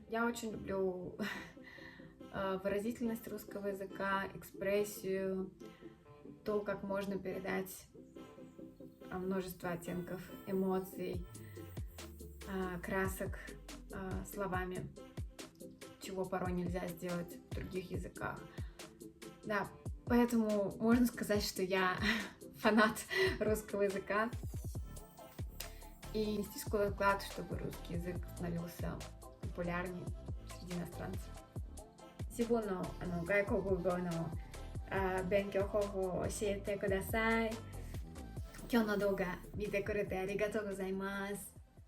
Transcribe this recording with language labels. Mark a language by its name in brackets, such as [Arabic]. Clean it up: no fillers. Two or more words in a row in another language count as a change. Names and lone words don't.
[Russian] Я очень люблю выразительность русского языка, экспрессию, то, как можно передать множество оттенков, эмоций, красок словами, чего порой нельзя сделать в других языках. Да, поэтому можно сказать, что я фанат русского языка. И нести свой вклад, чтобы русский язык становился популярнее среди иностранцев. [Japanese] 自分の外国語の勉強方法を教えてください。今日の動画見てくれてありがとうございます。